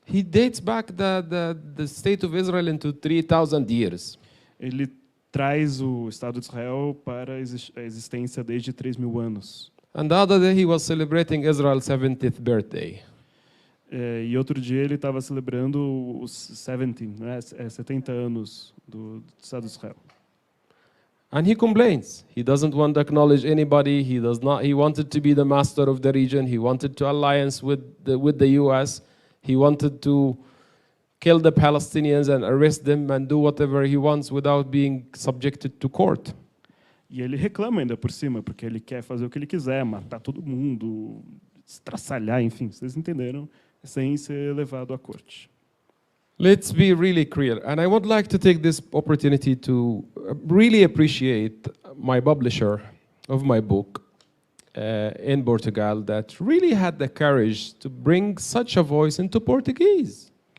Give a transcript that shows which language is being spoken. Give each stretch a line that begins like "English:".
English: He dates back the state of Israel into 3,000 years.
Portuguese: Ele traz o Estado de Israel para a existência desde 3.000 anos.
English: And the other day he was celebrating Israel's 70th birthday.
Portuguese: E outro dia ele estava celebrando os 70 anos do Estado de Israel.
English: And he complains. He doesn't want to acknowledge anybody. He wanted to be the master of the region. He wanted to alliance with the US. He wanted to kill the Palestinians and arrest them and do whatever he wants without being subjected to court.
Portuguese: E ele reclama ainda por cima, porque ele quer fazer o que ele quiser, matar todo mundo, estraçalhar, enfim, vocês entenderam, sem ser levado à corte.
English: Let's be really clear, and I would like to take this opportunity to really appreciate my publisher of my book in Portugal that really had the courage to bring such a voice into Portuguese.